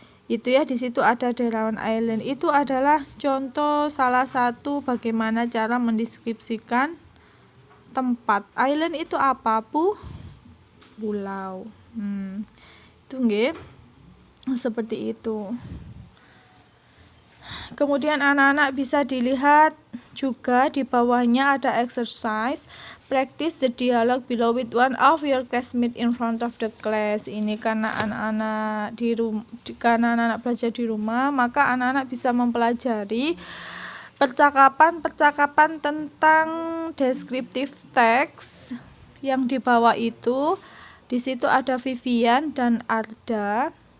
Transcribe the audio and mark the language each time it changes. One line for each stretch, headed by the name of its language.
Indonesian: Itu ya, di situ ada Derawan Island. Itu adalah contoh salah satu bagaimana cara mendeskripsikan tempat. Island itu apa? Pulau. Itu nggih. Seperti itu. Kemudian anak-anak bisa dilihat juga di bawahnya ada exercise.
English: Practice the dialogue below with one of your classmates in front of the class.
Indonesian: Ini karena anak-anak belajar di rumah, maka anak-anak bisa mempelajari percakapan tentang descriptive text yang di bawah itu. Di situ ada Vivian dan Arda.